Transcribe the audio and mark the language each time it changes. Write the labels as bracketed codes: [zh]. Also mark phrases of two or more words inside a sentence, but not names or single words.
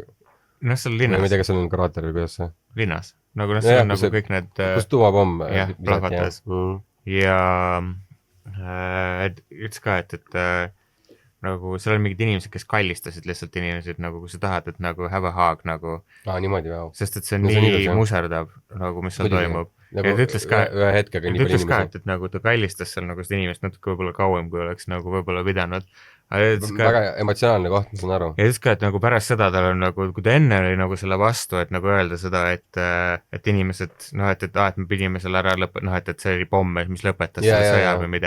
[et] Seal linnas. Ma ei tea, kas seal on kraater või kuidas see? Linnas. Nagu see on nagu kõik need... Kus tuumapomm? Jah, plahvatas. Ja ütles ka, et nagu seal on mingid inimesed, kes kallistasid lihtsalt inimesed, nagu kui sa tahad, et nagu [en] have a hug [et] nagu. Niimoodi, vau. Sest et see on nii muserdav, nagu mis seal toimub. Nagu ühe hetkega nii palju inimesi. Ütles ka, et nagu ta kallistas seal nagu seda inimest natuke võib-olla kauem, kui oleks nagu võib-olla pidanud. Väga emotsionaalne koht, ma saan aru. Ja ütles ka, et nagu pärast seda tal on nagu, kui ta enne oli nagu selle vastu, et nagu öelda seda, et inimesed, et me pidime selle ära et see oli pomm, mis lõpetas selle sõja või midagi.